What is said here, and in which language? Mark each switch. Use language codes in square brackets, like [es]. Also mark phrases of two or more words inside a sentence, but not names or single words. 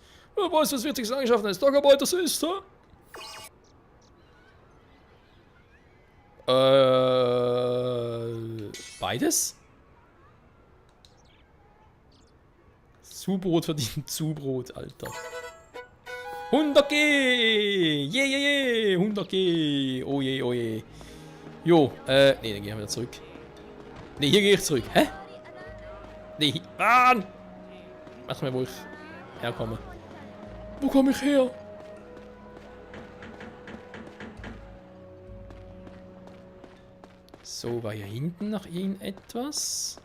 [de] Wer weiß, was wichtigste Eigenschaften eines Dockarbeiters ist, hä? Beides? Zubrot verdient Zubrot, Alter. 100G! Je, je, je! 100G! Oh je, oh je. Jo, nee, dann gehen wir wieder zurück. Nee, hier gehe ich zurück. Hä? Nee, Mann! Warte mal, wo ich herkomme. Wo komme ich her? So, war hier hinten noch irgendetwas?